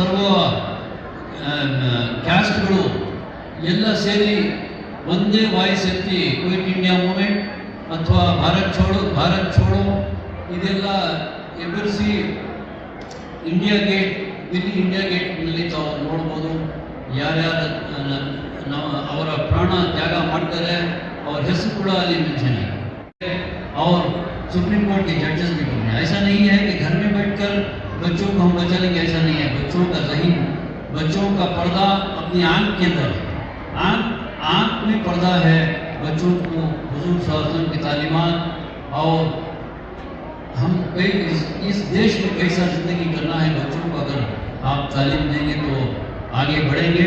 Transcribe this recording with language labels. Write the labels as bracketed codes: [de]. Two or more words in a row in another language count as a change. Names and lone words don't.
[kn] ಸರ್ವ ಕ್ಯಾಸ್ಟ್ಗಳು ಎಲ್ಲ ಸೇರಿ ಒಂದೇ ವಾಯ್ಸ್ ಎತ್ತಿ ಕ್ವಿಟ್ ಇಂಡಿಯಾ ಮೂಮೆಂಟ್ ಅಥವಾ ಭಾರತ್ ಛೋಡೋ ಇದೆಲ್ಲ ಎದುರಿಸಿ ಇಂಡಿಯಾ ಗೇಟ್ನಲ್ಲಿ ತಾವು ನೋಡ್ಬೋದು ಯಾರ್ಯಾರು ನಾವು ಅವರ ಪ್ರಾಣ ತ್ಯಾಗ ಮಾಡ್ತಾರೆ, और ಹೆಸರು ಕೂಡ ಅಲ್ಲಿ ಮೆನ್ಷನ್ है। [hi] और सुप्रीम कोर्ट के जजेस भी बोल रहे हैं ऐसा नहीं है कि घर में बैठकर बच्चों को हम बचा लेंगे, ऐसा नहीं है। बच्चों का ज़हीन, बच्चों का पर्दा अपनी आँख के अंदर है, आँख में पर्दा है। बच्चों को हुजूर [ar] صلى الله عليه وسلم [hi] की तालीमात और हम इस देश में कैसा ज़िंदगी करना है, बच्चों को अगर आप तालीम देंगे तो आगे बढ़ेंगे।